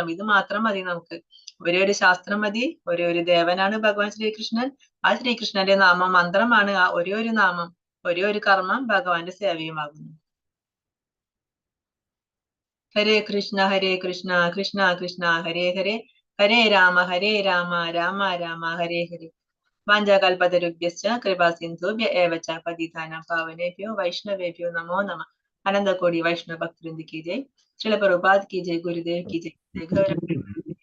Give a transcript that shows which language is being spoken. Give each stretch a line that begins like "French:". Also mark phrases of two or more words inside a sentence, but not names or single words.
Malayalam: ഇത് മാത്രം മതി നമുക്ക്. ഒരേ ഒരു ശാസ്ത്രം മതി. ഒരേ ഒരു ദേവനാണ് ഭഗവാൻ ശ്രീകൃഷ്ണൻ. ആ ശ്രീകൃഷ്ണന്റെ നാമം മന്ത്രമാണ് ആ ഒരേ ഒരു നാമം. ഒരേ ഒരു കർമ്മം ഭഗവാന്റെ സേവയുമാകുന്നു.
Sanskrit: ഹരേ കൃഷ്ണ കൃഷ്ണ കൃഷ്ണ ഹരേ ഹരേ ഹരേ രാമ രാമ രാമ ഹരേ ഹരേ. വാഞ്ചാകൽപതരുഭ്യശ്ച കൃപാ സിന്ധുഭ്യ ഏവ ച പതിതാനാം പാവനേഭ്യോ വൈഷ്ണവേഭ്യോ നമോ നമഃ.
Hindi: അനന്തകോടി വൈഷ്ണവ ഭക്തവൃന്ദ की जय. श्रील प्रभुपाद की जय. गुरुदेव की जय.